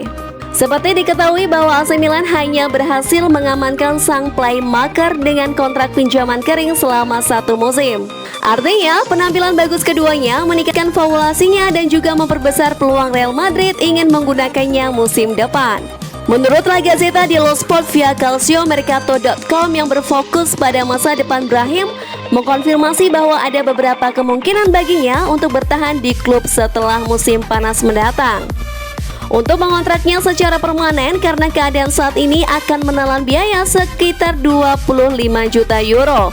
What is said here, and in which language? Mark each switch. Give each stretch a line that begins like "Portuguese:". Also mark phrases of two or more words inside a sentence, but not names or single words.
Indonesian: Seperti diketahui bahwa AC Milan hanya berhasil mengamankan sang playmaker dengan kontrak pinjaman kering selama 1 musim. Artinya, penampilan bagus keduanya meningkatkan valuasinya dan juga memperbesar peluang Real Madrid ingin menggunakannya musim depan. Menurut La Gazzetta dello Sport via calciomercato.com yang berfokus pada masa depan Brahim, mengkonfirmasi bahwa ada beberapa kemungkinan baginya untuk bertahan di klub setelah musim panas mendatang. Untuk mengontraknya secara permanen karena keadaan saat ini akan menelan biaya sekitar 25 juta euro.